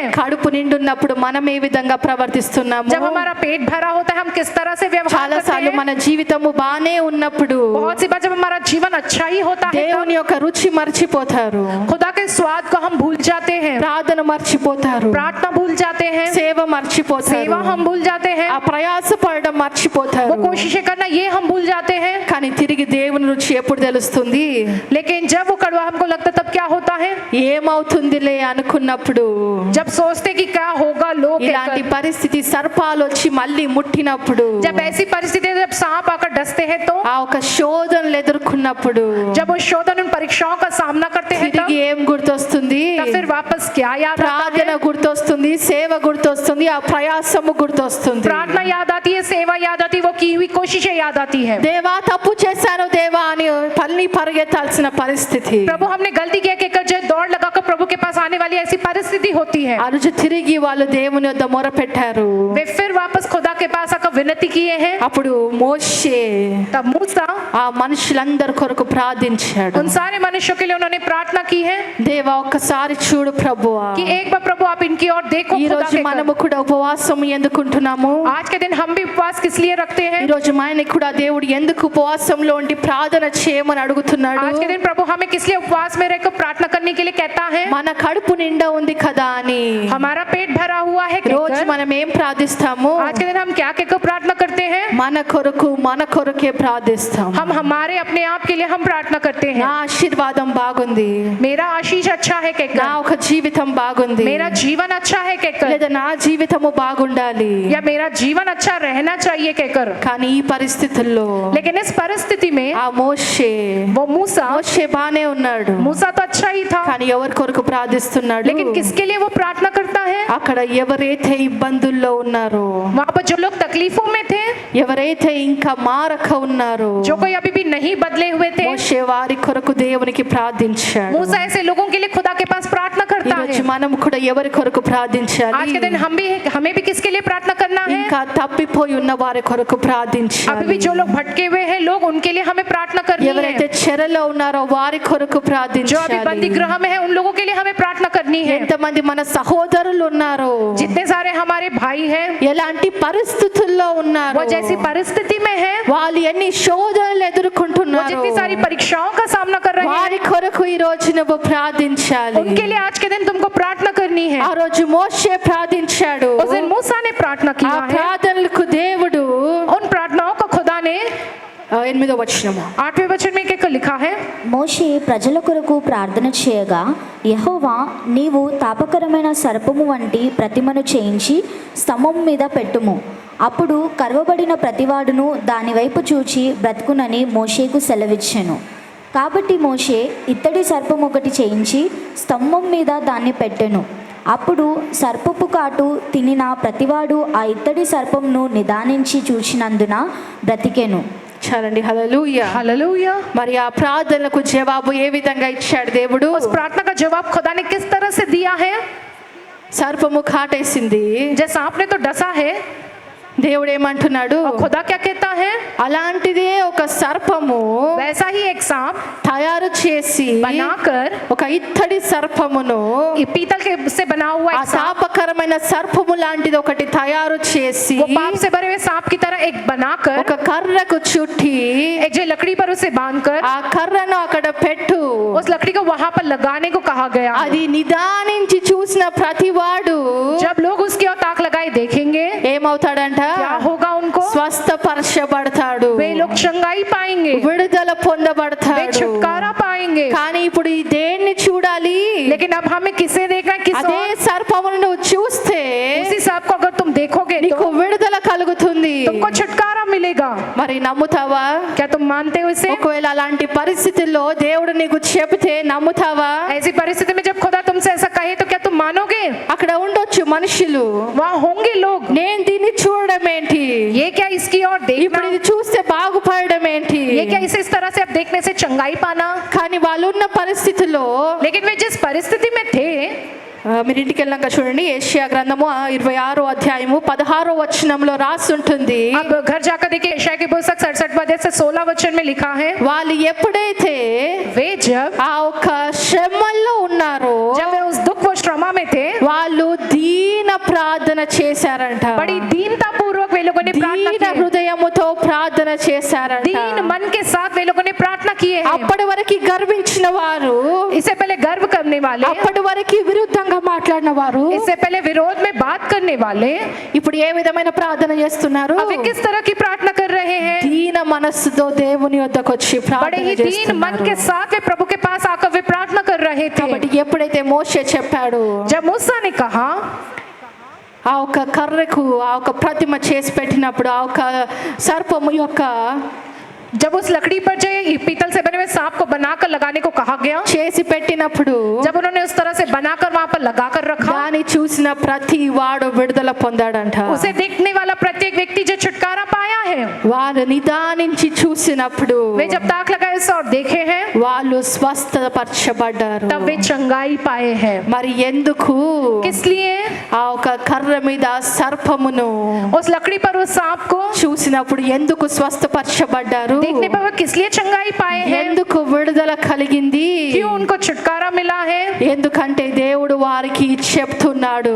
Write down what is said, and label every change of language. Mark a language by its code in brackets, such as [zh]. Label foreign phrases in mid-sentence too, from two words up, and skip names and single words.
[te] కడుపు నిండున్నప్పుడు మనం ఏ విధంగా ప్రవర్తిస్తున్నాము, [hi] जब हमारा पेट भरा होता है हम किस तरह से व्यवहार [te] చాలా [hi] करते [te] సార్లు [hi] हैं. [te] మన జీవితము బానే ఉన్నప్పుడు [hi] बहुत सी बार जब हमारा जीवन अच्छा ही होता है [te] దేవుని యొక్క రుచి మర్చిపోతారు, [hi] खुदा के स्वाद को हम भूल जाते हैं, [te] ప్రార్థన మర్చిపోతారు, [hi] प्रार्थना भूल जाते हैं, [te] సేవ మర్చిపోతారు, [hi] सेवा हम भूल जाते हैं, [te] ఆ ప్రయాసపడడం మర్చిపోతారు. [hi] वो कोशिशें करना ये हम भूल जाते हैं. [te] కానీ తిరిగి దేవుని రుచి ఎప్పుడు తెలుస్తుంది, [hi] लेकिन जब वो कड़वा हमको लगता तब क्या होता है? [te] ఏమవుతుందిలే అనుకున్నప్పుడు, [hi] जब सोचते कि क्या होगा लोग [te] ఇలాంటి [hi] कहकर, [te] పరిస్థితి సర్పాలు వచ్చి మళ్ళీ ముట్టినప్పుడు, [hi] जब ऐसी परिस्थिति जब सांप आकर डसते हैं तो [te] ఆ ఒక శోధనలు ఎదుర్కొన్నప్పుడు [hi] जब वो शोधन उन परीक्षाओं का सामना करते हैं [te] తిరిగి ఏం గుర్తొస్తుంది, [hi] तब फिर वापस क्या याद आता [te] ప్రార్థన [hi] है? [te] గుర్తొస్తుంది, సేవ గుర్తొస్తుంది, ఆ ప్రయాసము గుర్తొస్తుంది. [hi] प्रार्थना याद आती है, सेवा याद आती है, वो की हुई कोशिशें याद आती है. [te] దేవా తప్పు చేశాను దేవా అని పల్లి పరిగెత్తాల్సిన పరిస్థితి. [hi] प्रभु हमने गलती किया कहकर जो दौड़ लगाकर प्रभु प्रभु के पास आने वाली ऐसी परिस्थिति होती है, [te] ఆ రోజు తిరిగి వాళ్ళు దేవుని వద్ద మొరపెట్టారు. [hi] वे फिर वापस खुदा के पास आकर विनती किए हैं। [te] అప్పుడు మోషే [hi] तब मूसा [te] ఆ మనుషులందరి కొరకు ప్రార్థించాడు. [hi] उन सारे मनुष्यों के लिए उन्होंने प्रार्थना की है [te] దేవా ఒక్కసారి చూడు ప్రభువా, [hi] कि एक बार प्रभु आप इनकी ओर देखो। [te] ఈ [hi] खुदा [te] రోజు [hi] के [te] మనము కూడా ఉపవాసం ఎందుకుంటున్నాము? [hi] आज के दिन हम भी उपवास किस लिए रखते हैं? [te] ఈ రోజు మనకి కూడా దేవుడు ఎందుకు ఉపవాసంలో ఉండి ప్రార్థన చేయమని అడుగుతున్నాడు? [hi] आज के दिन प्रभु हमें किस लिए उपवास में रहकर प्रार्थना करने के लिए कहता है? [te] మన కడుపు నిండా ఉంది కదా అని. [hi] हमारा पेट भरा हुआ है [te] రోజు [hi] कहकर। [te] మనం ఏం ప్రార్థిస్తాము? [hi] आज के दिन हम क्या कहकर प्रार्थना करते हैं? [te] మన కొరకే ప్రార్థిస్తాం. [hi] हम हमारे अपने आप के लिए हम प्रार्थना करते हैं। [te] నా ఆశీర్వాదం బాగుంది, [hi] मेरा आशीष अच्छा है [te] నా [hi] कहकर, [te] ఒక జీవితం బాగుంది, [hi] मेरा जीवन अच्छा है कहकर, [te] లేదా నా జీవితము బాగుండాలి. [hi] या मेरा जीवन अच्छा रहना चाहिए कहकर। [te] కానీ ఈ పరిస్థితుల్లో [hi] लेकिन इस परिस्थिति में [te] ఆ మోషే [hi] वो मूसा [te] బానే ఉన్నాడు, [hi] मूसा तो अच्छा ही था, [te] కానీ ఎవరి కొరకు ప్రార్థిస్తున్నాడు? [hi] लेकिन किसके लिए वो प्रार्थना करता है? [te] అక్కడ ఎవరైతే ఇబ్బందుల్లో ఉన్నారో, [hi] वहां पर जो लोग तकलीफों में थे, [te] ఎవరైతే ఇంకా మారక ఉన్నారో, [hi] जो कोई अभी भी नहीं बदले हुए थे, [te] మోషే వారి కొరకు దేవునికి ప్రార్థించాడు. [hi] मूसा ऐसे लोगों के लिए खुदा के पास प्रार्थना [te] ఈ [hi] करता [te] రోజు [hi] है। [te] మనం కూడా ఎవరి కొరకు ప్రార్థించాలి? [hi] आज के दिन हमें भी किसके लिए प्रार्थना करना है? [te] ఇంకా తప్పిపోయి ఉన్న వారి కొరకు [hi] अभी [te] ప్రార్థించాలి. [hi] भी जो लोग भटके हुए हैं लोग, उनके लिए हमें प्रार्थना करनी [te] ఎవరైతే [hi] है। [te] చెరలో ఉన్నారో వారి కొరకు [hi] जो अभी [te] ప్రార్థించాలి. [hi] बंदी गृह में है उन लोगों के लिए हमें प्रार्थना करनी है। [te] ఎంతమంది మన సహోదరులు ఉన్నారో, [hi] जितने सारे हमारे भाई हैं [te] ఎలాంటి పరిస్థితుల్లో ఉన్నారు, [hi] वो जैसी परिस्थिति में है, [te] వాళ్ళు ఎన్ని శోధనలు [hi] वो [te] ఎదుర్కొంటున్నారు, [hi] जितनी सारी परीक्षाओं का सामना कर रहे हैं, [te] వారి కొరకు ఈ రోజు నువ్వు ప్రార్థించాలి. [hi] उनके लिए आज के दिन तुमको प्रार्थना करनी है। [te] ఆ రోజు మోషే ప్రార్థించాడు. [hi] उस दिन मूसा ने प्रार्थना [te] ఆ [hi] किया है। [te] ప్రార్థనలకు దేవుడు [hi] उन प्रार्थनाओं को खुदा ने [te] 8వ వచనము [hi] 8वें वचन में क्या लिखा है? [te] మోషే ప్రజల కొరకు ప్రార్థన చేయగా, యెహోవా నీవు తాపకరమైన సర్పము వంటి ప్రతిమను చేయించి స్తంభం మీద పెట్టుము, అప్పుడు కర్వబడిన ప్రతివాడును దాని వైపు చూచి బ్రతుకునని మోషేకు సెలవిచ్చెను. కాబట్టి మోషే ఇత్తడి సర్పం ఒకటి చేయించి స్తంభం మీద దాన్ని పెట్టెను. అప్పుడు సర్పపు కాటు తినిన ప్రతివాడు ఆ ఇత్తడి సర్పంను నిదానించి చూచినందున బ్రతికెను. చాలండి. హల్లెలూయా. [hi] हालेलुया। [te] మరి ఆ ప్రార్థనలకు జవాబు ఏ విధంగా ఇచ్చాడు దేవుడు? [hi] उस प्रार्थना का जवाब खुदा ने किस तरह से दिया है? [te] సర్పము కాటేసింది, [hi] जैसा आपने तो डसा है, [te] దేవుడు ఏమంటున్నాడు? [hi] और खुदा क्या कहता है? [te] అలాంటిదే ఒక సర్పము [hi] वैसा ही एक सांप [te] తయారు చేసి [hi] बनाकर, [te] ఒక ఇత్తడి సర్పమును, [hi] ये पीतल के से बना हुआ [te] ఆ [hi] एक सांप, [te] శాపకరమైన సర్పము లాంటిది ఒకటి తయారు చేసి [hi] वो पाप से भरे हुए सांप की तरह एक बनाकर [te] ఒక కర్రకు చుట్టి [hi] एक जो लकड़ी पर उसे बांधकर [te] ఆ కర్రను అక్కడ పెట్టు, [hi] उस लकड़ी को वहां पर लगाने को कहा गया। [te] అది నిదానించి చూసిన ప్రతివాడు [hi] जब लोग उसकी ओर ताक लगाए देखेंगे, [te] ఏమవుతాడంట? [hi] क्या होगा उनको? [te] స్వస్థపరచబడతాడు, [hi] वे लोग चंगाई पाएंगे, [te] విడుదల [hi] वे [te] పొందబడతాడు. [hi] छुटकारा पाएंगे। [te] కానీ ఇప్పుడు ఈ దేన్ని చూడాలి? [hi] लेकिन अब हमें किसे देखना है? किस [te] అదే [hi] ओर? [te] సర్పమును నువ్వు చూస్తే [hi] उसी सांप को अगर तुम देखोगे [te] నీకు [hi] तो [te] విడుదల కలుగుతుంది. [hi] तुमको छुटकारा मिलेगा। [te] మరి నమ్ముతావా? [hi] क्या तुम मानते हो इसे? [te] ఒకవేళ అలాంటి పరిస్థితుల్లో దేవుడు నీకు చెబితే నమ్ముతావా? [hi] ऐसी परिस्थिति में जब खुदा तुमसे ऐसा कहे तो क्या तुम मानोगे? [te] అక్కడ ఉండొచ్చు మనుషులు, [hi] वहाँ होंगे लोग, [te] నేను దీన్ని చూడడం ఏంటి, [hi] ये क्या इसकी ओर देखना, [te] ఇప్పుడు ఇది చూస్తే బాగుపడడం ఏంటి, [hi] ये क्या इसे इस तरह से अब देखने से चंगाई पाना। [te] కానీ వాళ్ళు ఉన్న పరిస్థితిలో [hi] लेकिन वे जिस परिस्थिति में थे, [te] మీరు ఇంటికి వెళ్ళాక చూడండి, యెషయా గ్రంథము 26వ అధ్యాయము 16వ వచనంలో రాసి ఉంటుంది. [hi] अब घर जाकर देखिए यशायाह की पुस्तक 67 अध्याय से 16 वचन में लिखा है, [te] వాళ్ళు ఎప్పుడైతే [hi] वे जब [te] ఆ ఒక శ్రమల్లో ఉన్నారో [hi] जब वे उस दुख व श्रमा में थे, [te] వాళ్ళు దీన ప్రార్థన చేశారంట. [hi] बड़ी दीनता पूर्वक वे लोगों ने प्रार्थना [te] దీన [hi] की, [te] హృదయముతో ప్రార్థన చేశారంట. [hi] दीन मन के साथ वे लोगों ने प्रार्थना किए हैं। [te] అప్పటి వరకు గర్వించిన వారు, [hi] इससे पहले गर्व करने वाले, [te] అప్పటి వరకు విరుద్ధంగా మాట్లాడిన వారు [hi] इससे पहले विरोध में बात करने वाले, [te] ఇప్పుడు ఏ విధమైన ప్రార్థన చేస్తున్నారు? [hi] अब वे किस तरह की प्रार्थना कर रहे हैं? [te] దీన మనస్సుతో దేవుని వద్దకు వచ్చి [hi] बड़े [te] ప్రార్థన [hi] ही दीन मन [te] చేస్తున్నారు. [hi] के साथ वे प्रभु के पास आकर वे प्रार्थना कर रहे थे। [te] కాబట్టి ఎప్పుడైతే మోషే చెప్పాడు, [hi] जब मूसा ने कहा, [te] ఆ ఒక కర్రకు ఆ ఒక ప్రతిమ చేసి పెట్టినప్పుడు ఆ ఒక సర్పము యొక్క [hi] जब उस लकड़ी पर जो ये पीतल से बने हुए सांप को बनाकर लगाने को कहा गया, [te] చేసి పెట్టినప్పుడు [hi] जब उन्होंने उस तरह से बनाकर वहां पर लगाकर रखा, [te] దాన్ని చూసిన ప్రతి వాడు విడుదల పొందాడంట. [hi] उसे देखने वाला प्रत्येक व्यक्ति जो छुटकारा पाया है। है, [te] వారు నిదానించి చూసినప్పుడు [hi] वे जब ताक लगाए और देखे हैं [te] వాళ్ళు స్వస్థపరచబడ్డారు. [hi] तब वे चंगाई पाए हैं। [te] మరి ఎందుకు? [hi] किस लिए? [te] ఆ ఒక కర్ర మీద సర్పమును [hi] उस लकड़ी पर उस सांप को [te] చూసినప్పుడు ఎందుకు స్వస్థపరచబడ్డారు? [hi] देखने पर वो किस लिए चंगाई पाए हैं? [te] ఎందుకు విడుదల కలిగింది? [hi] क्यों उनको छुटकारा मिला है? [te] ఎందుకంటే దేవుడు వారికి చెప్తున్నాడు.